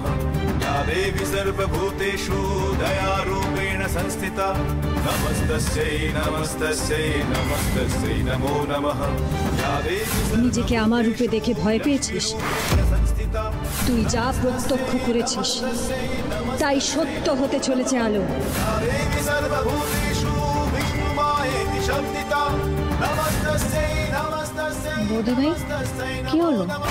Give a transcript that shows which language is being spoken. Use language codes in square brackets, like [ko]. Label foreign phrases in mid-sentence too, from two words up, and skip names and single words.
[sa] या देवी सर्वभूतेषु दयारूपेण संस्थिता नमस्तस्यै नमस्तस्यै नमस्तस्यै नमो नमः। या देवी [bn] নিজেকে আমার রূপে দেখে ভয় পেয়েছিস? তুই যা প্রত্যক্ষ করেছিস তাই সত্য হতে চলেছে আলো। বৌদি ভাই কি হলো?